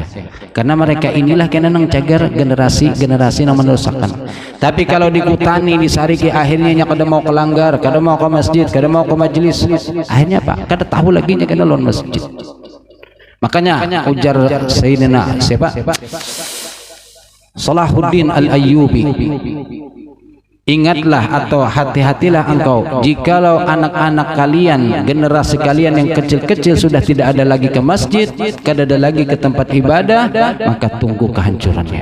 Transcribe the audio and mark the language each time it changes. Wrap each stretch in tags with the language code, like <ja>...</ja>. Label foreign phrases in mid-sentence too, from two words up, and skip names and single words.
<bjn>Karena mereka inilah kena nang cagar generasi yang merusakkan. Tapi kalau dikutani disariki akhirnya kada mau kelanggar, kada mau ke masjid, kada mau ke majelis, akhirnya Pak kada tahu lagi nya kena lawan masjid.</bjn> <id>Makanya ujar Sayyidina siapa? Salahuddin Al-Ayyubi, ingatlah atau hati-hatilah engkau jikalau anak-anak kalian, generasi kalian yang kecil-kecil sudah tidak ada lagi ke masjid, tidak ada lagi ke tempat ibadah, maka tunggu kehancurannya.</id>